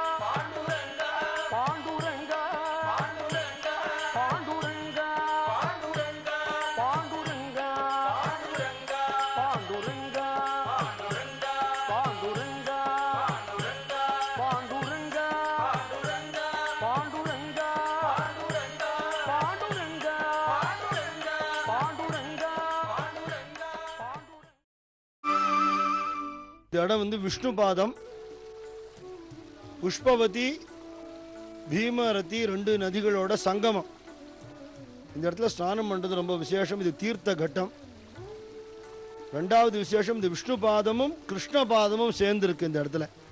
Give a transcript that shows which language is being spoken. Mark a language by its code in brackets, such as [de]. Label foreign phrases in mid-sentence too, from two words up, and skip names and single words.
[mr] पांडुरंगा पांडुरंगा पांडुरंगा पांडुरंगा पांडुरंगा पांडुरंगा पांडुरंगा पांडुरंगा पांडुरंगा [ta] இந்த இடம் வந்து விஷ்ணு பாதம், புஷ்பவதி, பீமரதி ரெண்டு நதிகளோட சங்கமம். இந்த இடத்துல ஸ்நானம் பண்றது ரொம்ப விசேஷம். இது தீர்த்த கட்டம். ரெண்டாவது விசேஷம், இந்த விஷ்ணு பாதமும் கிருஷ்ண பாதமும் சேர்ந்து இருக்கு இந்த இடத்துல.